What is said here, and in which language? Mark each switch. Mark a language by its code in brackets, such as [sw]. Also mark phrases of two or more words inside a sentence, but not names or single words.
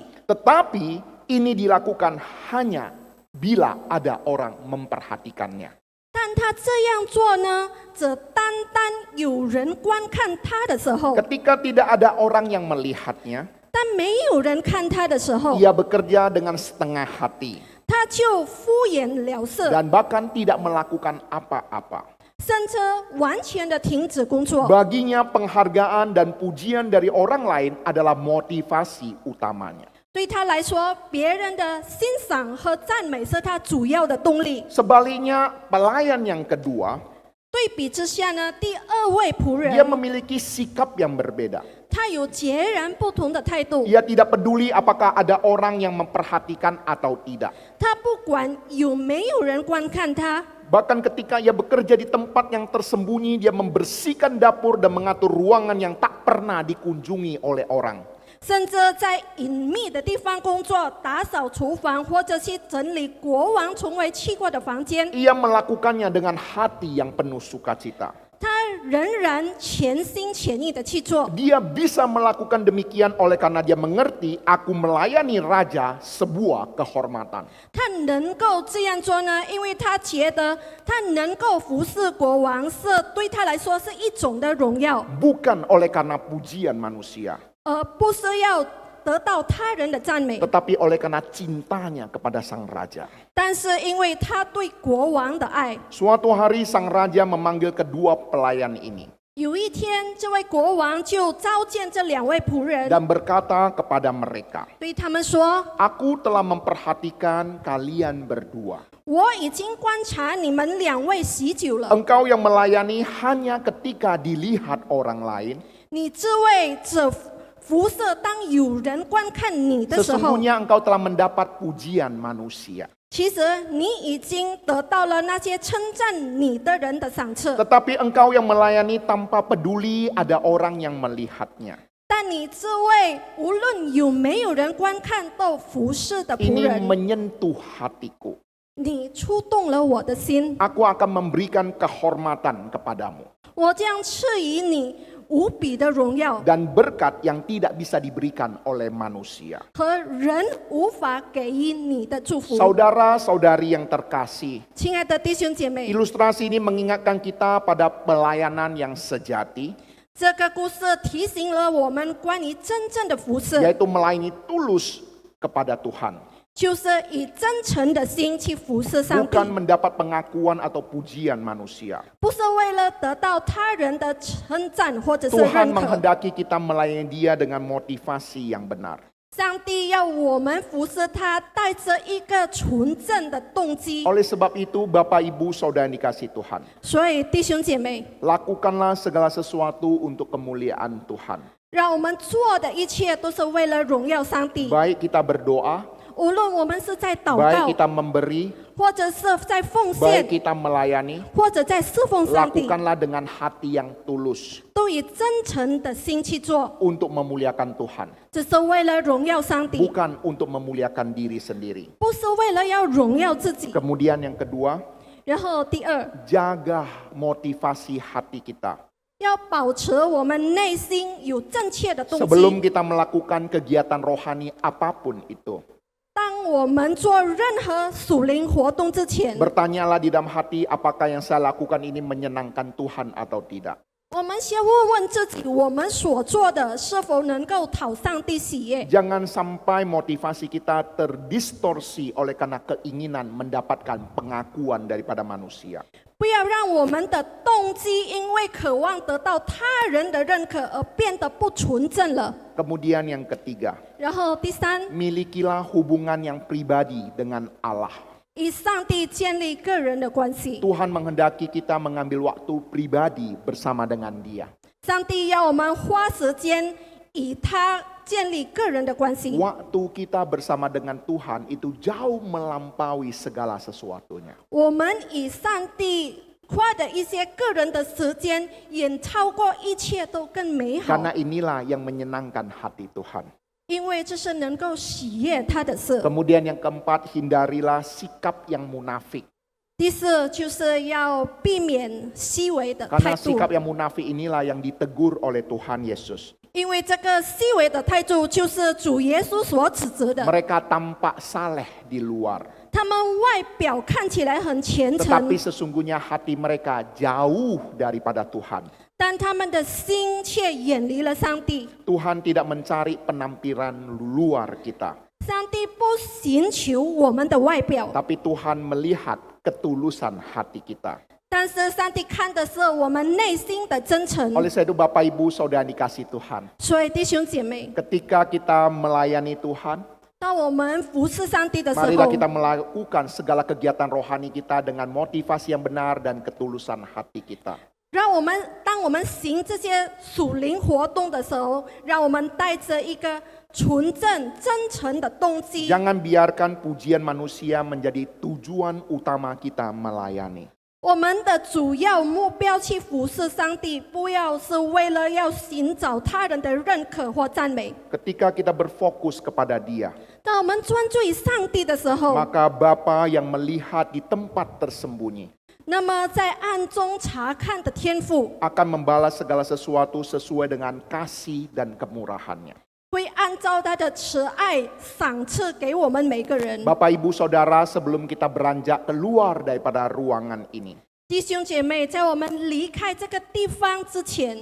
[id] Tetapi ini dilakukan hanya bila ada orang memperhatikannya. [zh] 但他这样做呢，则单单有人观看他的时候， [id] Ketika tidak ada orang yang melihatnya, [zh] 但没有人看他的时候， [id] ia bekerja dengan setengah hati [zh] 他就敷衍了事， [id] dan bahkan tidak melakukan apa-apa. [zh] 甚至完全的停止工作。 [id] Baginya penghargaan dan pujian dari orang lain adalah motivasi utamanya. [zh] 对他来说，别人的欣赏和赞美是他主要的动力。 [id] Sebaliknya, pelayan yang kedua, [zh] 对比之下呢，第2位仆 [id] dia [zh] 人 [id] memiliki sikap yang berbeda. [zh] 他有截然不同的态度， [id] Ia tidak peduli apakah ada orang yang memperhatikan atau tidak. [zh] 他不管有没有人观看他， [id] Bahkan ketika ia bekerja di tempat yang tersembunyi, dia membersihkan dapur dan mengatur ruangan yang tak pernah dikunjungi oleh orang. [zh] 甚至在隐秘的地方工作，打扫厨房，或者去整理国王从未去过的房间。 [id] Ia melakukannya dengan hati yang penuh sukacita. [zh] 他仍然全心全意的去做。 [id] Dia bisa melakukan demikian oleh karena dia mengerti aku melayani raja sebuah kehormatan. [zh] 他能够这样做呢，因为他觉得他能够服侍国王，是对他来说是一种的荣耀， [id] Bukan oleh karena pujian manusia, [zh] 而不是要得到他人的赞美， [id] tetapi oleh karena cintanya kepada sang raja. [zh] 但是因为他对国王的爱。 [id] Suatu hari sang raja memanggil kedua pelayan ini [zh] 有一天，这位国王就召见这2位仆人， [id] dan berkata kepada mereka, [zh] 对他们说 [id] Aku telah memperhatikan kalian berdua. [zh] 我已经观察你们2位许久了， [id] Engkau yang melayani hanya ketika dilihat orang lain. [zh] 你这位只服侍当有人观看你的时候， [id] Sesungguhnya engkau telah mendapat pujian manusia. [zh] 其实你已经得到了那些称赞你的人的赏赐， [id] Tetapi engkau yang melayani tanpa peduli ada orang yang melihatnya. [zh] 但你这位无论有没有人观看都服侍的仆 [id] Ini [zh] 人， [id] menyentuh hatiku. [zh] 你触动了我的心， [id] Aku akan memberikan kehormatan kepadamu. [zh] 我将赐予你无比的荣耀 [id] Dan berkat yang tidak bisa diberikan oleh manusia. [zh] 和人无法给予你的祝福。 [id] Saudara-saudari yang terkasih, [zh] 亲爱的弟兄姐妹， [id] ilustrasi ini mengingatkan kita pada pelayanan yang sejati, [zh] 这个故事提醒了我们关于真正的服侍， [id] yaitu melayani tulus kepada Tuhan. [zh] 就是以真诚的心去服侍上帝， [id] Bukan mendapat pengakuan atau pujian manusia. [zh] 不是为了得到他人的称赞或者是 [id] Tuhan [zh] 认可。 [id] menghendaki kita melayani Dia dengan motivasi yang benar. [zh] 上帝要我们服侍他，带着一个纯正的动机。 [id] Oleh sebab itu, Bapak, Ibu, Saudara yang dikasihi Tuhan, [zh] 所以弟兄姐妹， [id] lakukanlah segala sesuatu untuk kemuliaan Tuhan. [zh] 让我们做的一切都是为了荣耀上帝。 [id] Baik kita berdoa, [zh] 无论我们是在祷 [id] baik [zh] 告， [id] kita memberi, [zh] 或者是在奉 [id] baik [zh] 献， [id] kita melayani, [zh] 或者在侍奉上帝， [id] lakukanlah dengan hati yang tulus [zh] 都以真诚的心去做， [id] untuk memuliakan Tuhan, [zh] 只是为了荣耀上帝， [id] bukan untuk memuliakan diri sendiri. [zh] 不是为了要荣耀自己。 [id] Kemudian yang kedua, [zh] 然后第二， [id] jaga motivasi hati kita. [zh] 要保持我们内心有正确的动 [id] Sebelum [zh] 机。 [id] kita melakukan kegiatan rohani apapun itu, [zh] 当我们做任何属灵活动之前， [id] bertanyalah di dalam hati apakah yang saya lakukan ini menyenangkan Tuhan atau tidak. [zh] 我们先问问自己，我们所做的是否能够讨上帝喜悦？ [id] Jangan sampai motivasi kita terdistorsi oleh karena keinginan mendapatkan pengakuan daripada manusia. [zh] 不要让我们的动机因为渴望得到他人的认可而变得不纯正了。 [id] Kemudian yang ketiga, [zh] 然后第三， [id] milikilah hubungan yang pribadi dengan Allah. [zh] 与上帝建立个人的关系。 [id] Tuhan menghendaki kita mengambil waktu pribadi bersama dengan Dia. [zh] 上帝要我们花时间与他建立个人的关系。 [id] Waktu kita bersama dengan Tuhan itu jauh melampaui segala sesuatunya. [zh] 我们与上帝花的一些个人的时间，远超过一切都更美好。 [id] Karena inilah yang menyenangkan hati Tuhan. [zh] 因为这是能够喜悦他的事。 [id] Kemudian yang keempat, hindarilah sikap yang munafik. [zh] 第四，就是要避免虚伪的态 [id] Karena [zh] 度， [id] sikap yang munafik inilah yang ditegur oleh Tuhan Yesus. [zh] 因为这个虚伪的态度就是主耶稣所指责的。 [id] Mereka tampak saleh di luar, [zh] 他们外表看起来很虔 [id] tetapi [zh] 诚， [id] sesungguhnya hati mereka jauh daripada Tuhan. [zh] 但他们的心却远离了上帝。 [id] Tuhan tidak mencari penampilan luar kita, [zh] 上帝不寻求我们的外表， [id] tapi Tuhan melihat ketulusan hati kita. [zh] 但是上帝看的是我们内心的真诚。 [id] Oleh sebab itu Bapak Ibu Saudara yang dikasihi Tuhan, [zh] 所以弟兄姐妹， [id] ketika kita melayani Tuhan, [zh] 当我们服侍上帝的时 [id] marilah [zh] 候， [id] kita melakukan segala kegiatan rohani kita dengan motivasi yang benar dan ketulusan hati kita. [zh] 当我们行这些属灵活动的时候，让我们带着一个纯正、真诚的动机。 [id] Jangan biarkan pujian manusia menjadi tujuan utama kita melayani. [zh] 我们的主要目标去服侍上帝，不要是为了要寻找他人的认可或赞美。 [id] Ketika kita berfokus kepada Dia, [zh] 当我们专注于上帝的时候， [id] maka Bapa yang melihat di tempat tersembunyi [zh] 那么在暗中查看的天父 [id] akan membalas segala sesuatu sesuai dengan kasih dan kemurahannya. [zh] 会按照他的慈爱赏赐给我们每个人。 [id] Bapak Ibu Saudara, sebelum kita beranjak keluar daripada ruangan ini, [zh] 弟兄姐妹，在我们离开这个地方之前，